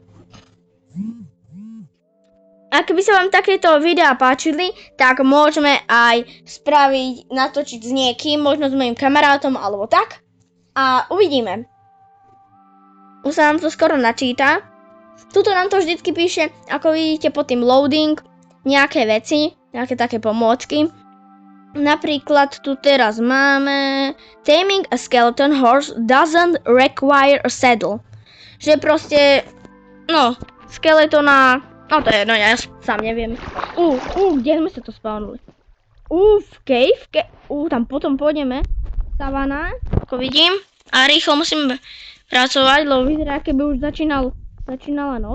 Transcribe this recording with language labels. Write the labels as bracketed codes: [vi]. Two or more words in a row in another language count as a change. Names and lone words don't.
[sk] A keby sa vám takéto videá páčili, tak môžeme aj spraviť, natočiť s niekým, možno s mojim kamarátom, alebo tak. A uvidíme. Už sa nám to skoro načíta. Tuto nám to vždycky píše, ako vidíte pod tým loading, nejaké veci, nejaké také pomôcky. Napríklad tu teraz máme [en] Taming a skeleton horse doesn't require a saddle. [sk] Že proste, no, skeletona, no to je, no ja sám neviem. Kde sme sa to spawnuli? V cave, tam potom pôjdeme. Savana, ako vidím. A rýchlo musíme pracovať, lebo vyzerá, keby už začínala noc.